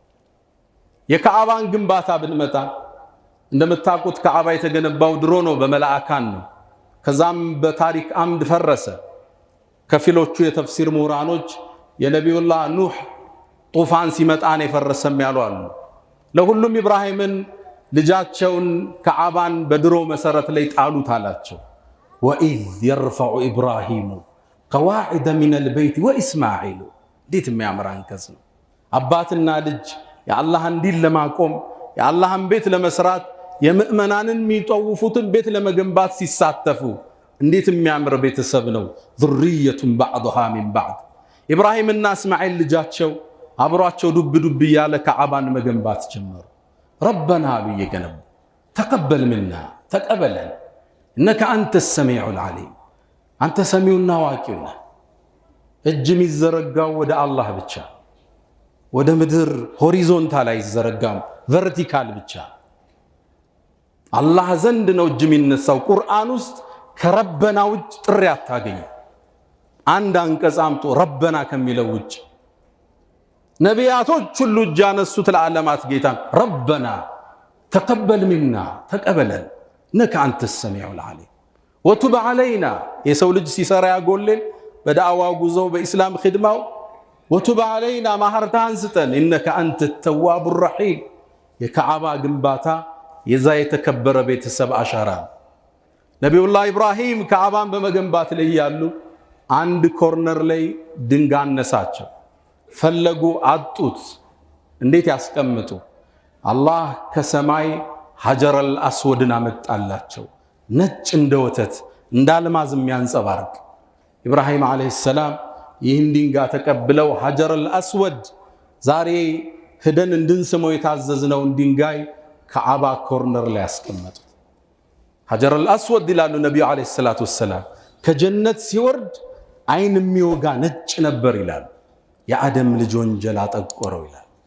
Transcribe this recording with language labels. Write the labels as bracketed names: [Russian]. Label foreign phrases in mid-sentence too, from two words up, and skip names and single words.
[Amharic] የካዕባን ግንባታ ብንመጣ እንደምታውቁት ካዕባ የተገነባው ድሮ ነው፣ በመላእካን ነው። ከዛም በታሪክ አምድ ፈረሰ። ከፊሎቹ የተፍሲር ምሁራኖች የነቢዩላህ ኑህ ጡፋን ሲመጣ ነው የፈረሰም ያሉ አሉ። ለሁሉም ኢብራሂምን ልጃቸውን ካዕባን በድሮ መሰረት ላይ ጣሉት አላቸው። [Arabic] وإذ يرفع إبراهيم قواعد من البيت وإسماعيل [Amharic] እንዴት የሚያምር አንቀጽ ነው። አባትና ልጅ የአላህን ዲን ለማቆም የአላህን ቤት ለመስራት የምእመናንን የሚጠውፉትን ቤት ለመገንባት ሲሳተፉ እንዴት የሚያምር ቤተሰብ ነው። [Arabic] ذرية بعضها من بعض [Amharic] ኢብራሂምና እስማኤል ልጃቸው አብሯቸው ዱብ ዱብ ያለ ካዕባን መገንባት ጀመሩ። ረበና በየገነቡ ተቀበል منا ተቀበለን [Arabic] إنك أنت السميع العليم أنت سميعنا واقعنا [Amharic] እጅ የሚዘረጋው ወደ አላህ ብቻ ወደ ምድር ሆሪዞንታል አይዘረጋም፣ ቨርቲካል ብቻ አላህ ዘንድ ነው እጅ የሚነሳው። ቁርአን ውስጥ ከረበና ውጭ ጥሪ አታገኙ። አንድ አንቀጽ አምጡ ረበና ከሚለው ውጭ። ነቢያቶች ሁሉ እጅ ያነሱት ለዓለማት ጌታ ረበና ተቀበል منا ተቀበለን إنك أنت السميع [Arabic] العليم وتب علينا [Amharic] የሰው ልጅ ሲሰራ ያጎልል بدعوا ጉዞው በእስላም ኺድማው [Arabic] وتب علينا [Amharic] ማህርታን ስጠን [Arabic] إنك أنت التواب الرحيم። [Amharic] የካዕባ ግንባታ የዛ የተከበረ ቤተሰብ አሻራ። ነቢዩላህ ኢብራሂም ካዕባን በመገንባት ላይ ያሉ አንድ ኮርነር ላይ ድንጋይ አነሳቸው። ፈለጉ አጡት። እንዴት ያስቀምጡ? አላህ ከሰማይ ሐጀረል አስወድን አመጣላቸው። ነጭ እንደ ወተት እንደ አልማዝ የሚያንጸባርቅ ኢብራሂም [Arabic] عليه السلام [Amharic] ይህን ድንጋይ ተቀብለው [Arabic] الحجر الأسود [Amharic] ዛሬ ሄደን እንድንስመው የታዘዝነውን ድንጋይ ካዕባ ኮርነር ላይ ያስቀመጡ። ሐጀረል አስወድ ይላሉ ነብዩ [Arabic] عليه الصلاة والسلام [Amharic] ከጀነት ሲወርድ አይን የሚወጋ ነጭ ነበር ይላል። የአደም ልጅ ወንጀል አጠቆረው ይላል።